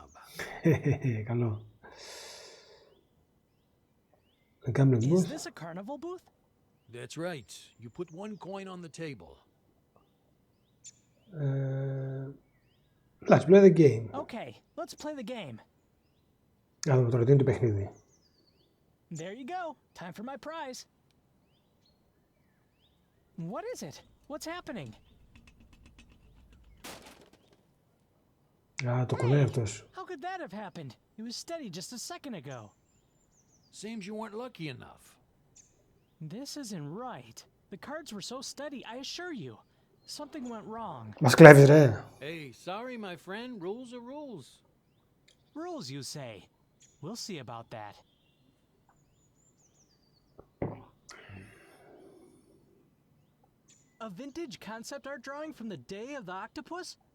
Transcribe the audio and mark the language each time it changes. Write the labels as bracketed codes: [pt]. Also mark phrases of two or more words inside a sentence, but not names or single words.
[en] Καλό. A gambling Is booth. this a carnival booth? That's right. You put one coin on the table. Let's play the game. Okay, let's play the game. [el] Να δούμε τώρα τι είναι το παιχνίδι. [en] There you go. Time for my prize. What is it? What's happening? [el] Α, το κουνάει αυτός. [en] How could that have happened? It was steady just a second ago. Seems you weren't lucky enough. This isn't right. The cards were so steady, I assure you. Something went wrong. [el] Μας κλέβεις ρε. [en] Hey, sorry, my friend. Rules are rules. Rules, you say? We'll see about that. A vintage concept art drawing from the day of the octopus?